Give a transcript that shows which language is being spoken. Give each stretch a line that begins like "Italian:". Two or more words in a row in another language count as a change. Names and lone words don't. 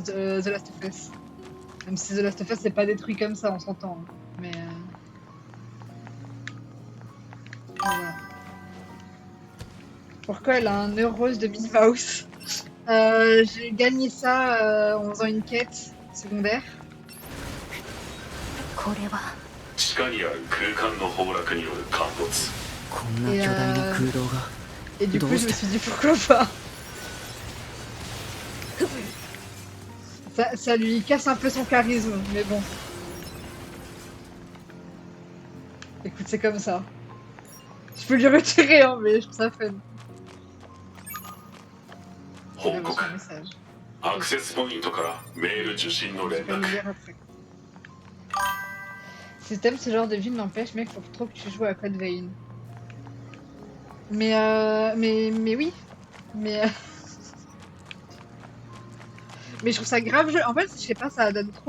French: The Last of Us. Même si The Last of Us c'est pas détruit comme ça, on s'entend. Hein. Mais. Voilà. Pourquoi elle a un œil rose de Miss Mouse? J'ai gagné ça en faisant une quête secondaire.
Japanese: これは地下にある空間の崩落による陥没。こんな巨大な空洞が
French: Et du coup, je me
Japanese: どうして
French: suis dit pourquoi pas. Ça lui casse un peu son charisme, mais bon. Écoute, c'est comme ça. Je peux lui retirer, hein, mais je trouve ça fun. J'ai
Japanese: 報
French: reçu
Japanese: 告
French: un message.
Japanese: アクセスポイントからメール受信の連
French: Je vais le
Japanese: 絡
French: lire après. Si t'aimes ce genre de ville, n'empêche, mec, faut trop que tu joues à Code Vein. Mais oui. Mais, mais je trouve ça grave jeu. En fait, je sais pas, ça donne trop.